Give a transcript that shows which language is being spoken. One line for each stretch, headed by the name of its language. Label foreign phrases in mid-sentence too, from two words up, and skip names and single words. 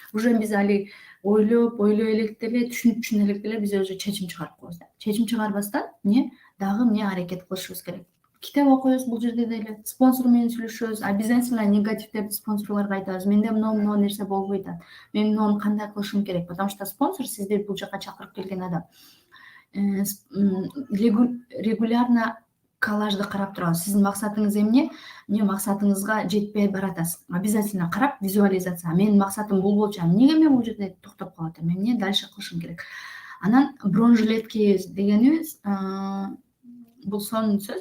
Kyrgyz: Уже биз али ойлой элек деле, түшүнүп элек деле биз уже чечим чыгарып коебуз да. Чечим чыгарбастан дагы аракет кылышыбыз керек. Китеп окуйбуз бул жерде деле, спонсор менен сүйлөшөбүз, обязательно негативдерди спонсорлорго айтабыз. Менде мына нерсе болбой атат. Мен муну кандай кылышым керек? Потому что спонсор сизди бул жака чакырып келген адам. Регулярно коллажды карап турабыз. Сиздин максатыңыз эмне? Эмне максатыңызга жетпей баратасыз. Обязательно карап, визуализация. Менин максатым бул болчу. Эмнеге мен бул жерде токтоп калып атам? Эмне дальше кылышым керек? Анан бронежилет кийебиз дегенибиз, бул сонун сөз.